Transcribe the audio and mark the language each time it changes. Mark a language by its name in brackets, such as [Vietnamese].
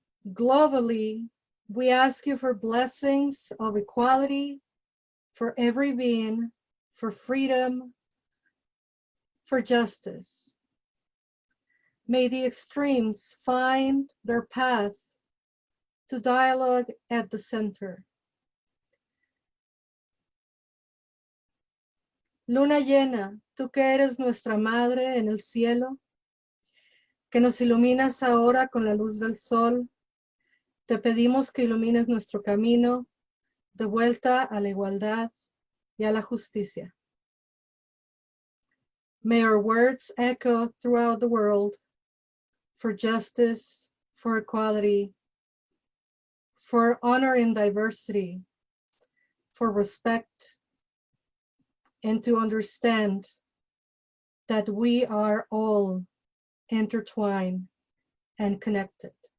[English] Globally, we ask you for blessings of equality for every being, for freedom, for justice. May the extremes find their path to dialogue at the center. [Spanish] Luna llena, tú que eres nuestra madre en el cielo, que nos iluminas ahora con la luz del sol, te pedimos que ilumines nuestro camino de vuelta a la igualdad y a la justicia. [English] May our words echo throughout the world for justice, for equality, for honor in diversity, for respect, and to understand that we are all intertwined and connected.